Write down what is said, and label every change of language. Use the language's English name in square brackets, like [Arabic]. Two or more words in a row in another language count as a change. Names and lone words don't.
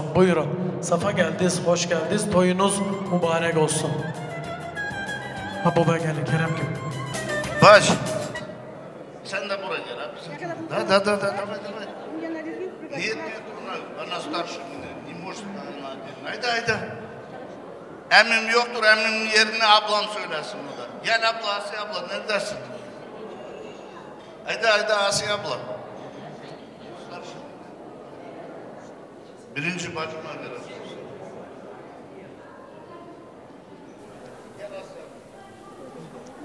[Turkish] Buyurun, safa geldiniz, hoş geldiniz, toyunuz mübarek olsun. Ha baba gelin Kerem Gül. Baş. Sen de buraya gel abi. [Russian] Да. Нет, она старше меня, не может она один. [Turkish] Hayda. Emmim yoktur, emmimin yerini ablam söylesin o da. Gel abla, Asiye abla, ne dersin? Hayda Asiye abla. Birinci bacıma göre. Gel Asiye abla.